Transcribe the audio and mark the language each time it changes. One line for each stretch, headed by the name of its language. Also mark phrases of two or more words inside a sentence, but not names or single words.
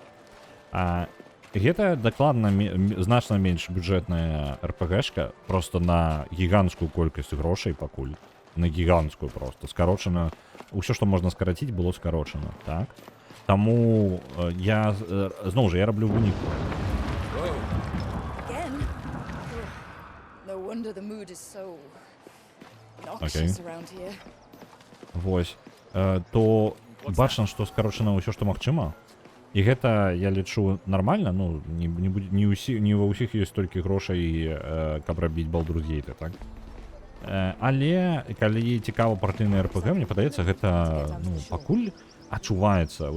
Belarusian: Гэта дакладна значна менш бюджэтная РПГшка, просто на гіганцкую колькасць грошай пакуль. На гіганцкую просто. Скарочана. Усё, што можна скараціць, было скарочана, так? Таму я, зноў жа, я раблю выніку.
English: Again? No wonder the mood is so noxious around here.
Belarusian: Вось. То бачна, што скарочана ўсё, што магчыма. І гэта, я лічу, нармальна, ну, не ва ўсіх ёсць столькі грошай, каб рабіць Baldur's Gate, так? Але, калі цікава партыйная РПГ, мне падаецца, гэта, ну, пакуль адчуваецца.